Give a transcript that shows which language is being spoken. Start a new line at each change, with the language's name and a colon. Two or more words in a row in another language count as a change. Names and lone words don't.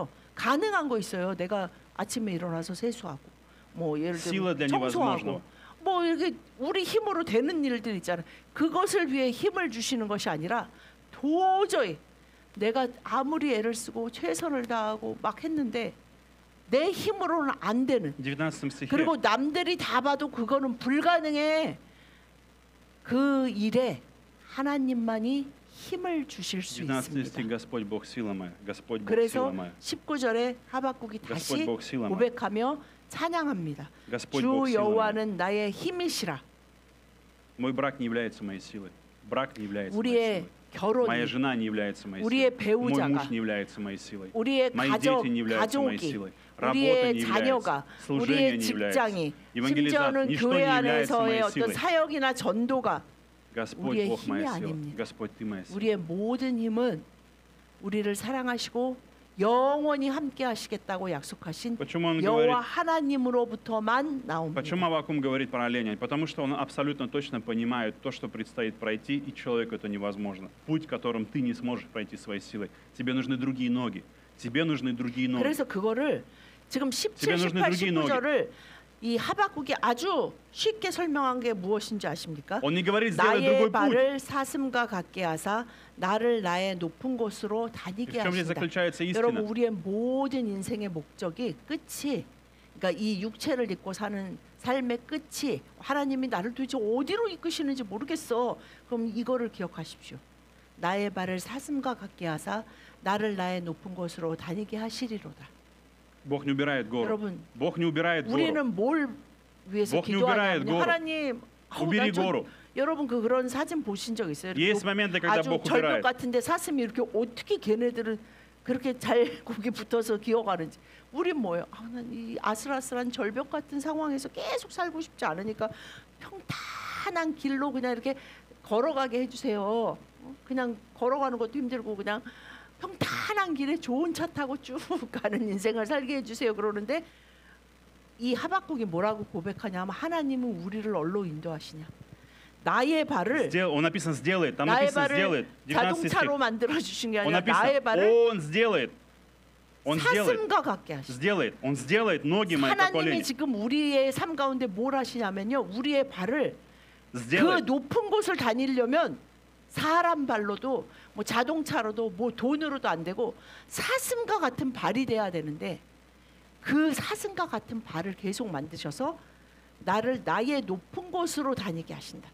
Korean: 가능한 거 있어요. 내가 아침에 일어나서 세수하고 뭐 예를
Russian: Сила для
Korean: 들면 청소하고
Russian: невозможного.
Korean: 뭐 이렇게 우리 힘으로 되는 일들 있잖아요. 그것을 위해 힘을 주시는 것이 아니라 도저히 내가 아무리 애를 쓰고 최선을 다하고 막 했는데 내 힘으로는 안 되는
Russian: 19 стихе
Korean: 그리고 남들이 다 봐도 그거는 불가능해. 그 일에 하나님만이 힘을 주실 수
Russian: 19 стих
Korean: 있습니다.
Russian: Господь Бог сила моя, Господь Бог
Korean: 그래서
Russian: сила моя.
Korean: 19절에 하박국이
Russian: Господь
Korean: 다시
Russian: Бог сила моя.
Korean: 고백하며 찬양합니다.
Russian: Господь
Korean: 주
Russian: Бог сила моя.
Korean: 여호와는 나의 힘이시라.
Russian: Мой брак не является моей силой. Брак не является моей
Korean: 우리의
Russian: силой.
Korean: 결혼이
Russian: Моя жена не является моей
Korean: 우리의
Russian: силой. Мой
Korean: 배우자가,
Russian: муж не является моей силой.
Korean: 우리의
Russian: Мои
Korean: 가족,
Russian: дети не являются моей
Korean: 가족이
Russian: силой. Работа
Korean: 우리의
Russian: не
Korean: 자녀가
Russian: является. Служение
Korean: 우리의
Russian: не
Korean: 직장이
Russian: является. Евангелизация.
Korean: 심지어는
Russian: Ничто
Korean: 교회
Russian: не является
Korean: 안에서의
Russian: моей
Korean: 어떤
Russian: силой.
Korean: 사역이나 전도가
Russian: Господь
Korean: 우리의
Russian: Бог моя
Korean: 힘이
Russian: сила.
Korean: 아닙니다.
Russian: Господь Ты моя сила.
Korean: 우리의 모든 힘은 우리를 사랑하시고 영원히 함께 하시겠다고 약속하신
Russian: Почему он говорит?
Korean: 여호와 하나님으로부터만 나옵니다.
Russian: Почему Аввакум говорит про оленя? Потому что он абсолютно точно понимает то, что предстоит пройти, и человеку это невозможно. Путь, которым ты не сможешь пройти своей силой. Тебе нужны другие ноги. Тебе нужны другие ноги.
Korean: 그래서 그거를 지금 17,
Russian: 집에 нужны
Korean: 18,
Russian: другие ноги.
Korean: 19절을 이 하박국이 아주 쉽게 설명한 게 무엇인지 아십니까?
Russian: Он не говорит сделать
Korean: 나의
Russian: другой путь.
Korean: 발을 사슴과 같게 하사 나를 나의 높은 곳으로
Russian: И
Korean: 다니게
Russian: в чем здесь
Korean: 하신다.
Russian: заключается
Korean: 여러분
Russian: истина?
Korean: 우리의 모든 인생의 목적이 끝이 그러니까 이 육체를 입고 사는 삶의 끝이 하나님이 나를 도대체 어디로 이끄시는지 모르겠어. 그럼 이거를 기억하십시오. 나의 발을 사슴과 같게 하사 나를 나의 높은 곳으로 다니게 하시리로다.
Russian: Бог не убирает гору.
Korean: 여러분,
Russian: Бог не убирает гору.
Korean: 우리는 뭘 위해서
Russian: Бог не убирает
Korean: 기도하냐면
Russian: гору.
Korean: 하나님
Russian: Убери гору.
Korean: 여러분 그런 사진 보신 적 있어요? 이렇게
Russian: Есть моменты, когда
Korean: 아주
Russian: Бог
Korean: 절벽
Russian: убирает.
Korean: 같은데 사슴이 이렇게 어떻게 걔네들은 그렇게 잘 거기 붙어서 기어가는지. 우린 뭐예요? 난이 아슬아슬한 절벽 같은 상황에서 계속 살고 싶지 않으니까 평탄한 길로 그냥 이렇게 걸어가게 해주세요. 그냥 걸어가는 것도 힘들고 그냥 평탄한 길에 좋은 차 타고 쭉 가는 인생을 살게 해주세요. 그러는데 이 하박국이 뭐라고 고백하냐면 하나님은 우리를 어디로 인도하시냐? 나의 발을
Russian: Он написан сделает. Там
Korean: 나의
Russian: написано
Korean: 발을
Russian: сделает. 19 стих.
Korean: 자동차로 만들어 주신 게
Russian: Он
Korean: 아니라 나의
Russian: написан,
Korean: 발을
Russian: Он сделает. Он сделает,
Korean: 사슴과 같게 하시다.
Russian: он сделает ноги мои как
Korean: 하나님이
Russian: олени.
Korean: 지금 우리의 삶 가운데 뭘 하시냐면요, 우리의 발을 그
Russian: Сделает,
Korean: 높은 곳을 다니려면 사람 발로도 뭐 자동차로도 뭐 돈으로도 안 되고 사슴과 같은 발이 돼야 되는데, 그 사슴과 같은 발을 계속 만드셔서 나를 나의 높은 곳으로 다니게 하신다.